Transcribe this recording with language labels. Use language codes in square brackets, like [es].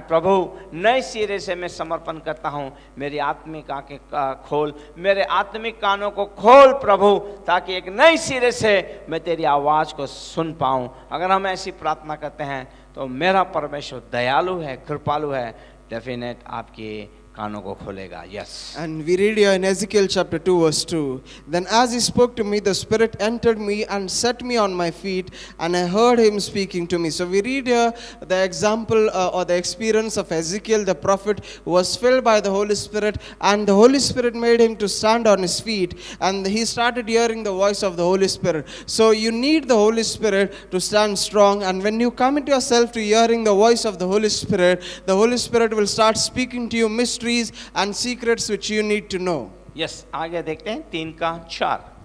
[hi] प्रभु, नए सिरे से मैं समर्पण करता हूँ। मेरी आत्मिक आंखें खोल, मेरे आत्मिक कानों को खोल प्रभु, ताकि एक नए सिरे से मैं तेरी आवाज़ को सुन पाऊँ। अगर हम ऐसी प्रार्थना करते हैं तो मेरा परमेश्वर दयालु है, कृपालु है, डेफिनेट आपके कानों को खोलेगा। [en] Yes. And we read here in Ezekiel chapter 2 verse 2, then as he spoke to me, the Spirit entered me and set me on my feet, and I heard him speaking to me. So we read here the example or the experience of Ezekiel the prophet, who was filled by the Holy Spirit, and the Holy Spirit made him to stand on his feet, and he started hearing the voice of the Holy Spirit. So you need the Holy Spirit to stand strong, and when you commit yourself to hearing the voice of the Holy Spirit will start speaking to you mysteries and secrets which you need to know. Yes, [hi] आगे देखते हैं 3:4।